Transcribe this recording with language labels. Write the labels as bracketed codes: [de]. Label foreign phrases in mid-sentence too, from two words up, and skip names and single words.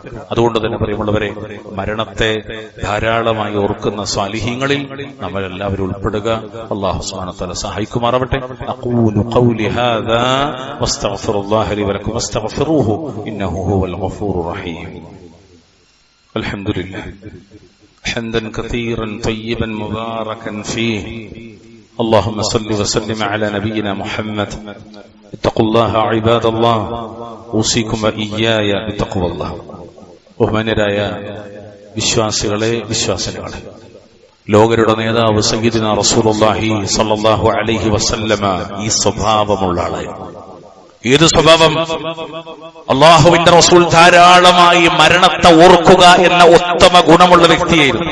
[ml] അതുകൊണ്ട് തന്നെ പ്രിയമുള്ളവരെ, മരണത്തെ ധാരാളമായി ഓർക്കുന്ന സ്വാലിഹീങ്ങളിൽ നമ്മൾ എല്ലാവരും ഉൾപ്പെടുക. [ar] الله سبحانه وتعالى സഹായിക്കുമാറാവട്ടെ. أقول قولي هذا وأستغفر الله لي ولكم واستغفروه إنه هو الغفور الرحيم. الحمد لله حمدا كثيرا طيبا مباركا فيه. اللهم صل وسلم على نبينا محمد. اتقوا الله عباد الله. اوصيكم واياي بتقوى الله. [ml] ബഹുമാന്യരായ വിശ്വാസികളെ, വിശ്വാസികളെ, ലോകരുടെ നേതാവ് [ar] سيدنا رسول الله صلى الله عليه وسلم [ml] ഈ സ്വഭാവമുള്ള ആളായിരുന്നു. ഏത് സ്വഭാവം? അല്ലാഹുവിന്റെ റസൂൽ ധാരാളമായി മരണത്തെ ഓർക്കുക എന്ന ഉത്തമ ഗുണമുള്ള വ്യക്തിയായിരുന്നു.